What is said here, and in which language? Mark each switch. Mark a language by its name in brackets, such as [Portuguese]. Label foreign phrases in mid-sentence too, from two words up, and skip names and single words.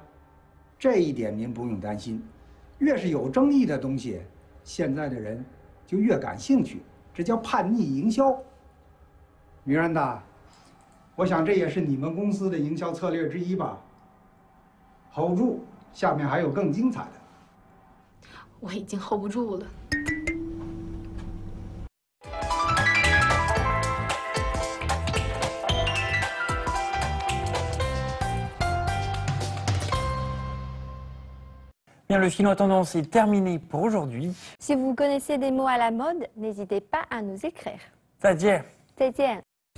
[Chinese] 这一点您不用担心，越是有争议的东西，现在的人就越感兴趣，这叫叛逆营销。米兰达，我想这也是你们公司的营销策略之一吧。hold住，下面还有更精彩的。我已经 hold 不住了。 [French] Bien, le chinois tendance est terminé pour aujourd'hui. Si vous connaissez des mots à la mode, n'hésitez pas à nous écrire. [Chinese] 再见。再见。